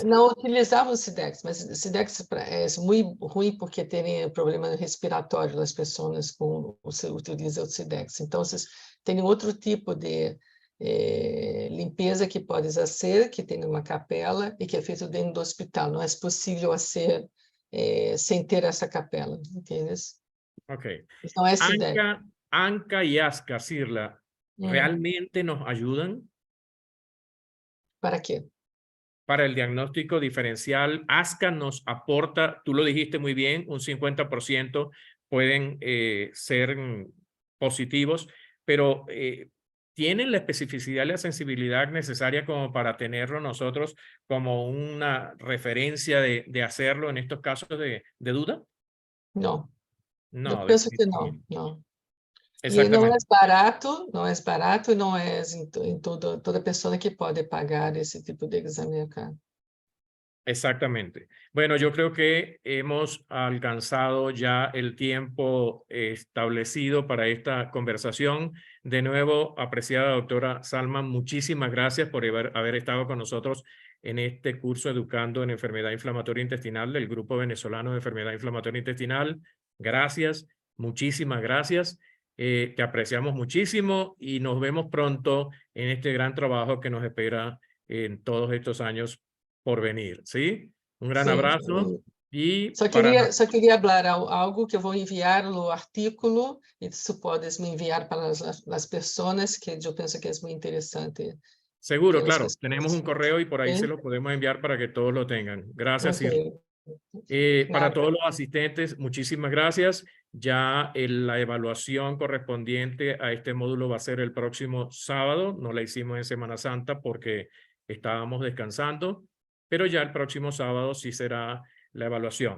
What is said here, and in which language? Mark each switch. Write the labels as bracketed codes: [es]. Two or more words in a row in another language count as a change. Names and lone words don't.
[pt] Não utilizávamos Cidex, mas Cidex é muito ruim porque tem problema respiratório das pessoas com você utiliza o Cidex. Então, tem outro tipo de limpeza que podes fazer, que tem uma capela e que é feito dentro do hospital. Não é possível fazer sem ter essa capela, entende? Ok. Então, é Cidex. [es] ANCA y ASCA, Sirla, ¿realmente nos ayudan? ¿Para qué? Para el diagnóstico diferencial. ASCA nos aporta, tú lo dijiste muy bien, un 50% pueden ser positivos, pero ¿tienen la especificidad y la sensibilidad necesaria como para tenerlo nosotros como una referencia de hacerlo en estos casos de duda? No. No, Yo pienso que no. [pt] E não é [es] Exactamente. [pt] barato e não é em toda pessoa que pode pagar esse tipo de exame acá. [es] Exactamente. Bueno, yo creo que hemos alcanzado ya el tiempo establecido para esta conversación. De nuevo, apreciada doctora Salma, muchísimas gracias por haber estado con nosotros en este curso Educando en Enfermedad Inflamatoria Intestinal del Grupo Venezolano de Enfermedad Inflamatoria Intestinal. Gracias, muchísimas gracias. Te apreciamos muchísimo y nos vemos pronto en este gran trabajo que nos espera en todos estos años por venir, ¿sí? Un gran [pt] Sim, [es] abrazo y [pt] só queria falar algo que eu vou enviar o artículo e tu podes me enviar para as pessoas que eu penso que é muito interessante. [es] seguro, que las claro, tenemos un [pt] pessoas. [es] correo y por ahí ¿Sí? se lo podemos enviar para que todos lo tengan. Gracias, Ok, Irma. Para nada. todos los asistentes, muchísimas gracias. Ya la evaluación correspondiente a este módulo va a ser el próximo sábado. No la hicimos en Semana Santa porque estábamos descansando, pero ya el próximo sábado sí será la evaluación.